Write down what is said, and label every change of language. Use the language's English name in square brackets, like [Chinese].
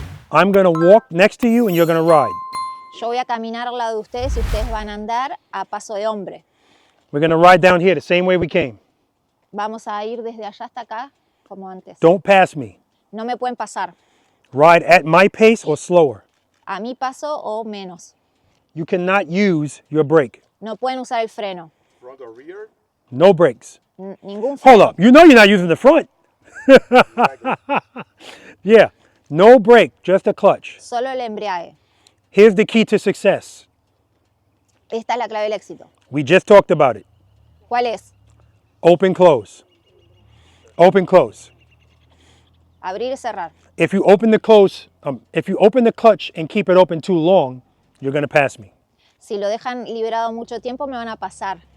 [English] I'm going to walk next to you and you're going to ride. [Spanish] Yo voy a caminar al lado de ustedes y ustedes van a andar a paso de hombre. [English] We're going to ride down here the same way we came. [Spanish] Vamos a ir desde allá hasta acá como antes. [English] Don't pass me. [Spanish] No me pueden pasar. [English] Ride at my pace or slower. [Spanish] A mi paso o menos. [English] You cannot use your brake. [Spanish] No pueden usar el freno. [English] Front or rear? No brakes. [Spanish] Ningún freno. [English] Hold up. You know you're not using the front. Yeah. No brake, just a clutch. [Spanish] Solo el embrague. [English] Here's the key to success. [Spanish] Esta es la clave del éxito. [English] We just talked about it. [Spanish] ¿Cuál es? [English] Open, close. Open, close. [Spanish] Abrir y cerrar. [English] If you open the clutch and keep it open too long, you're going to pass me [Spanish] Si lo dejan liberado mucho tiempo, me van a pasar.